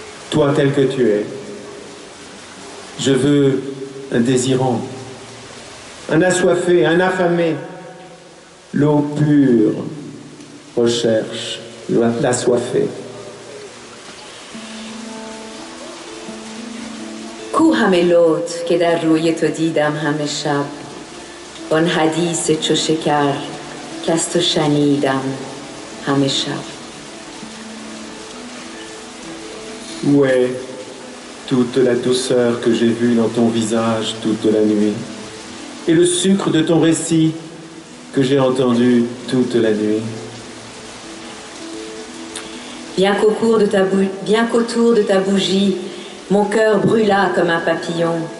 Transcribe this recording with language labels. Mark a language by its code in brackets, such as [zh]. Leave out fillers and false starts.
[fr] Toi tel que tu es. Je veux un désirant, un assoiffé, un affamé. L'eau pure recherche l'assoiffé. [fa] کو همه لطف که در روی تو دیدم همه شب، آن حدیث چو شکر که از تو شنیدم همه شب. [fr] Où est toute la douceur que j'ai vue dans ton visage toute la nuit, et le sucre de ton récit que j'ai entendu toute la nuit? Bien qu'autour de ta bougie, mon cœur brûla comme un papillon.